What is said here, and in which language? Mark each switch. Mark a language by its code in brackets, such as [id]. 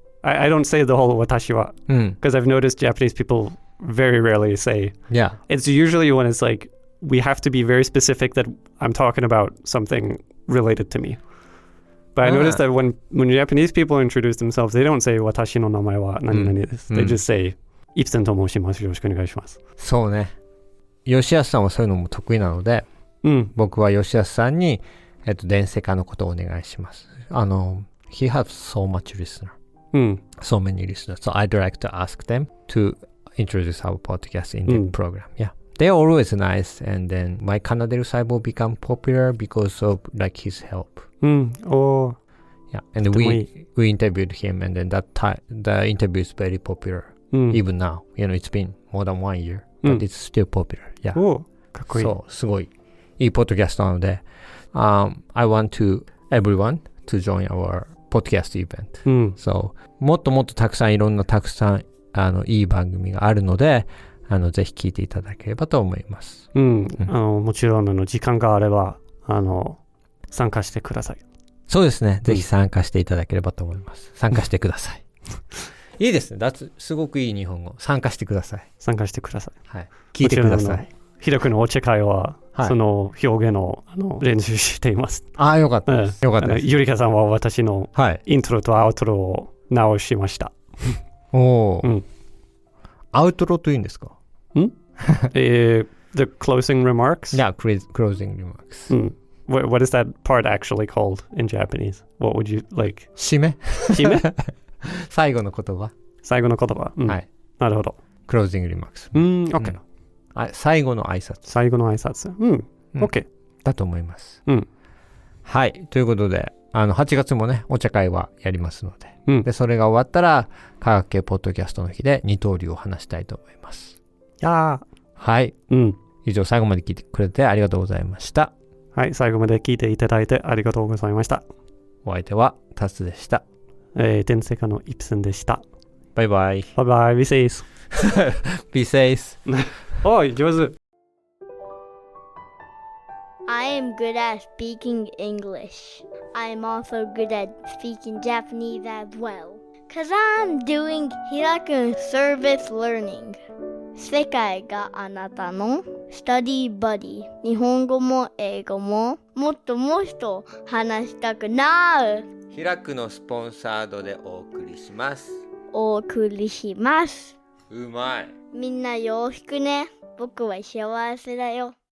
[en] I don't say the whole 私は because I've noticed Japanese people very rarely say. Yeah. It's usually when it's like we have to be very specific that I'm talking about something related to me. But I noticed that when Japanese people introduce themselves, they don't say [ja] 私の名前は何々です。 They just say イプセンと申します。よろしくお願いします。そうね。吉安さんはそういうのも得意なので、僕は吉安さんにDensekaのことをお願いします。 [en] He has so much listener. So many listeners. So I'd like to ask them to introduce our podcast in the program. Yeah. They're always nice, and then my Kanadel Saibo become popular because of like his help. Yeah, and we interviewed him, and then the interview is very popular. Even now, it's been more than 1 year, but it's still popular. Yeah. [ja] かっこいい。そう、すごいいいポッドキャストなので、 [en] I want to everyone to join our podcast event. [ja] So もっともっとたくさんいいい番組があるので。ぜひ聞いていただければと思います。もちろん時間があれば参加してください。そうですね。ぜひ参加していただければと思います。参加してください。いいですね。すごくいい日本語。参加してください。参加してください。はい。聞いてください。ひらくのお茶会は、その表現の練習しています。よかったです。よかったです。ゆりかさんは私のイントロとアウトロを直しました。アウトロというんですか [en] ？The closing remarks? Yeah, closing remarks. What is that part actually called in Japanese? What would you like? [ja] 締め締め最後の言葉。最後の言葉。はい。なるほど。 [en] closing remarks. OK。 [ja] 最後の挨拶。最後の挨拶。OK。だと思います。はい。ということで、8月もね、お茶会はやりますので、で、それが終わったら、科学系ポッドキャストの日で二刀流を話したいと思います。はい。以上、最後まで聞いてくれてありがとうございました。はい。最後まで聞いていただいてありがとうございました。お相手はタツでした。 Densekaのイプセンでした。バイバイ。 [en] バイバイ。Be safe. Be safe. [ja] おい、上手。 [en] I am good at speaking English. I am also good at speaking Japanese as well. Cause I'm doing Hiraku Service Learning. [ja] 世界があなたの Study Buddy. 日本語も英語ももっともっと話したくなる。 Hirakuのスポンサードでお送りします。お送りします。うまい。みんなよろしくね。僕は幸せだよ。